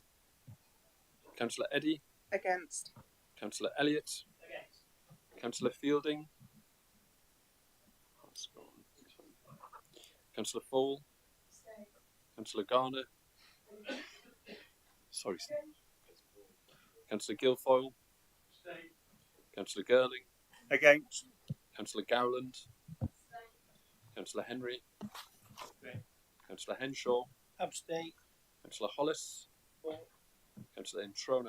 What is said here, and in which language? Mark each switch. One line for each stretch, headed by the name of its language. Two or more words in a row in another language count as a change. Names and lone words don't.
English: Councillor Eddy. Against. Councillor Elliott. Against. Councillor Fielding. Councillor Fole. Councillor Garner. Sorry. Councillor Guilfoyle. Councillor Girling. Against. Councillor Gowland. Councillor Henry. Councillor Henshaw. Abstain. Councillor Hollis. Councillor Introna.